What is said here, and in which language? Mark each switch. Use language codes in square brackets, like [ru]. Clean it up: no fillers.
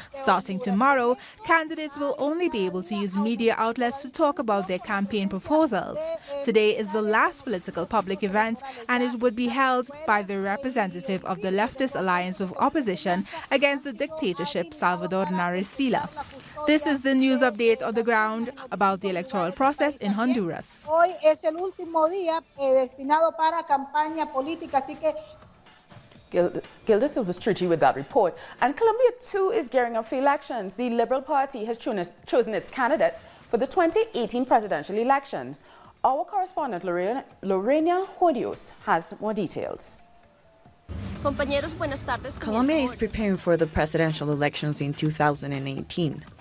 [en] Starting tomorrow, candidates will only be able to use media outlets to talk about their campaign proposals. Today is the last political public event, and it would be held by the representative of the Leftist Alliance of Opposition against the dictatorship, Salvador. This is the news update on the ground about the electoral process in Honduras. [es] Hoy es el último día destinado para campaña política, así que Gilda Silvestrucci [en] with that report. And Colombia too is gearing up for elections. The Liberal Party has chosen its candidate for the 2018 presidential elections. Our correspondent Lorena Jodios has more details. Colombia is preparing for the presidential elections in 2018.